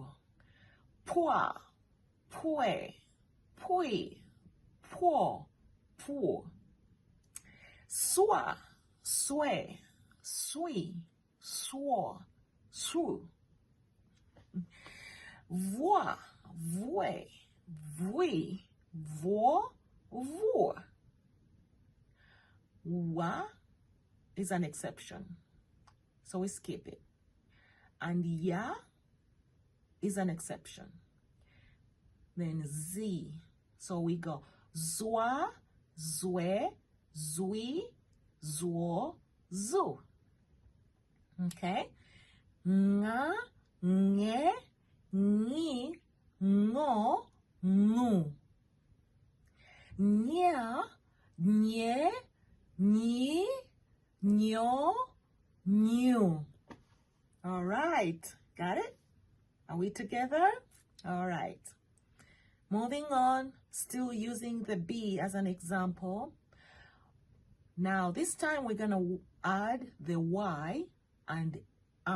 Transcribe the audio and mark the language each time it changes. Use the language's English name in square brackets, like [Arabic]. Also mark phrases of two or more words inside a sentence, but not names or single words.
[English] Poi, pue, pui, po, pu. Soi, sue, sui, suo, su. Voi, voi, vui, vo, vor. Wa is an exception, so we skip it. And ya is an exception. Then z, so we go zwa, zwe, zui, zuo, zu. Okay? Nga, nge, ngi, ngo, ngu. Nya, nye, nyi, nyo, nyu. All right, got it? Are we together? All right. Moving on, still using the B as an example. Now, this time we're going to add the Y and A.